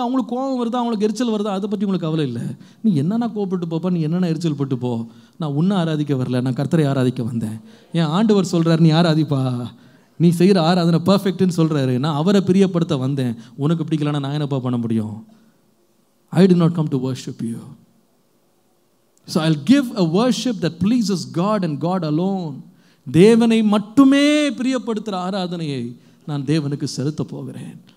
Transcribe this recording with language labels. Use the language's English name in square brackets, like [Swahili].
[Tamil] அவங்களுக்கு கோபம் வருதா, அவங்களுக்கு எரிச்சல் வருதா, அதை பற்றி உங்களுக்கு கவலை இல்லை. நீ என்னென்னா கோபப்பட்டு போப்பா, நீ என்னென்ன எரிச்சல் பட்டு போ. நான் உன்னை ஆராதிக்க வரல, நான் கர்த்தரை ஆராதிக்க வந்தேன். என் ஆண்டவர் சொல்கிறார், நீ ஆராதிப்பா, நீ செய்கிற ஆராதனை பர்ஃபெக்ட்னு சொல்கிறாரு. நான் அவரை பிரியப்படுத்த வந்தேன். உனக்கு பிடிக்கலன்னா நான் என்னப்பா பண்ண முடியும்? [English] I did not come to worship you. So I'll give a worship that pleases God and God alone. [Tamil] தேவனை மட்டுமே பிரியப்படுத்துகிற ஆராதனையை நான் தேவனுக்கு செலுத்த போகிறேன்.